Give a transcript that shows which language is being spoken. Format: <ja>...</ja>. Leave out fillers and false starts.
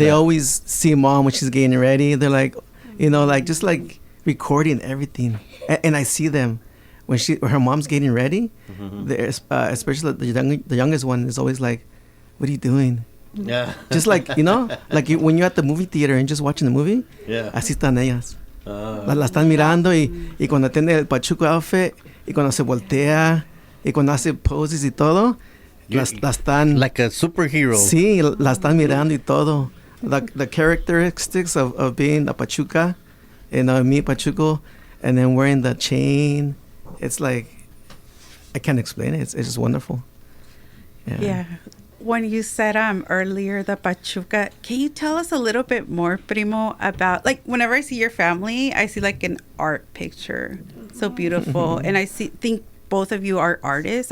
<en>They always see mom when she's getting ready. They're like, just like recording everything. And I see them when her mom's getting ready. Especially the youngest one is always like, "What are you doing?" Yeah. Just like, like when you're at the movie theater and just watching the movie. Yeah.</en> <es>Así están ellas. La están mirando y cuando tiene el Pachuco outfit y cuando se voltea y cuando hace poses y todo, las están...</es> <en>Like a superhero.</en> <es>Sí, la están mirando y todo.</es> <en>The characteristics of being a Pachuca, me Pachuco, and then wearing the chain. It's like, I can't explain it. It's just wonderful. Yeah. When you said earlier the Pachuca, can you tell us a little bit more, Primo, about, like, whenever I see your family, I see like an art picture, so beautiful, and I think both of you are artists.</en>